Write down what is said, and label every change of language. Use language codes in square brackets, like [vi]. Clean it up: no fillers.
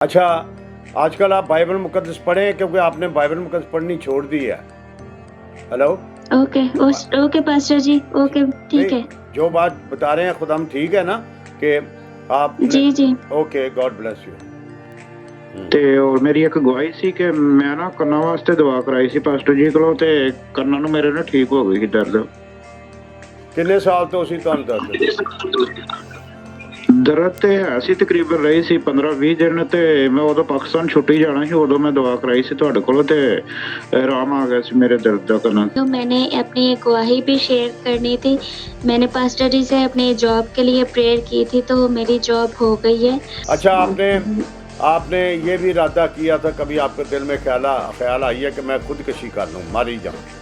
[hi] अच्छा, आजकल आप बाइबल मुकद्दस पढ़ें क्योंकि आपने बाइबल मुकद्दस पढ़नी छोड़ दी है। हेलो? ओके, ओके पास्टर जी, ओके, नहीं, ठीक है। जो बात बता रहे हैं खुदाम ठीक है ना कि आपने जी, जी। Okay, God bless you. [pa] ਤੇ ਔਰ ਮੇਰੀ ਇੱਕ ਗਵਾਹੀ ਸੀ ਕਿ ਮੈਂ ਨਾ ਕੰਨਾਂ ਵਾਸਤੇ ਦੁਆ ਕਰਾਈ ਸੀ ਪਾਸਟਰ ਜੀ ਕੋਲੋਂ ਤੇ ਕੰਨਾਂ ਨੂੰ ਮੇਰੇ ਨਾ ਠੀਕ ਹੋ ਗਈ ਸੀ ਦਰਦ। ਕਿੰਨੇ ਸਾਲ ਤੋਂ ਸੀ ਤੁਹਾਨੂੰ ਦਰਦ? ਦਰਦ ਤੇ ਹੈ ਸੀ ਤਕਰੀਬਨ ਰਹੀ ਸੀ 15-20 ਦਿਨ ਤੇ ਮੈਂ ਉਦੋਂ ਪਾਕਿਸਤਾਨ ਛੁੱਟੀ ਜਾਣਾ ਸੀ ਉਦੋਂ ਮੈਂ ਦੁਆ ਕਰਾਈ ਸੀ ਤੁਹਾਡੇ ਕੋਲੋਂ ਤੇ ਆਰਾਮ ਆ ਗਿਆ ਸੀ ਮੇਰੇ ਦਰਦ ਦਾ ਕੰਨਾਂ। [hi] तो मैंने अपनी एक गवाही भी शेयर करनी थी। मैंने पास्टर जी से अपनी जॉब के लिए प्रेयर की थी, तो मेरी जॉब हो गई है। अच्छा, आपने ये भी इरादा किया था, कभी आपके दिल में ख्याल आई है कि मैं खुदकशी कर लूँ, मर ही जाऊँ?